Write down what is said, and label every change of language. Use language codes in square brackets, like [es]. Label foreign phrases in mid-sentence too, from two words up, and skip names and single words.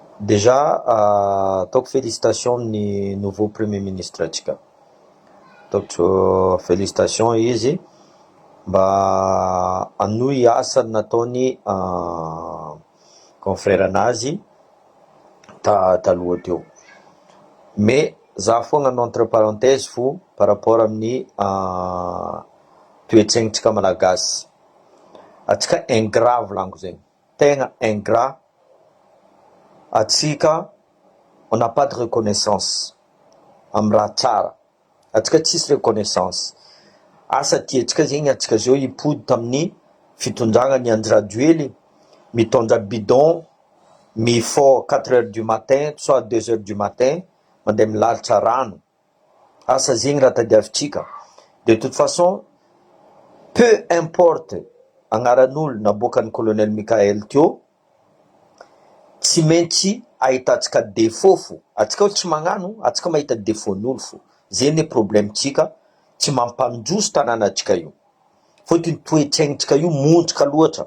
[fr] Déjà, donc félicitations ni nouveau premier ministre atsika. Donc félicitations [mg] izy mba anohy asany nataony confrère anazy taloha teo. Mais za fogna no [fr] entre parenthèse [mg] fo [fr] par rapport [mg] amin'ny toetsaignintsika malagasy. Atsika ingrat volaniko zegny, tegna ingrat. Atsika [fr] on n'a pas de reconnaissance [mg] amin'ny raha tsara, atsika tsisy reconnaissance. Asa tiantsika zegny atsika zao hipody tamin'ny fitondrana ny Andry Rajoely, mitondra bidon mifort [fr] 4 heures du matin [mg] soit 2 heures du matin mandeha milalitra rano. Asa zegny raha tadiavintsika. [fr] De toute façon, peu importe [mg] agnaran'olo naboakan'ny colonel Mikael teo, tsy maintsy ahitantsika défaut fo. Atsika tsy magnano, atsika mahita défaut-n'olo fo. Zegny problemtsika, tsy mampandroso tanànatsika io. Fotony toetsaignintsika io montrika loatra.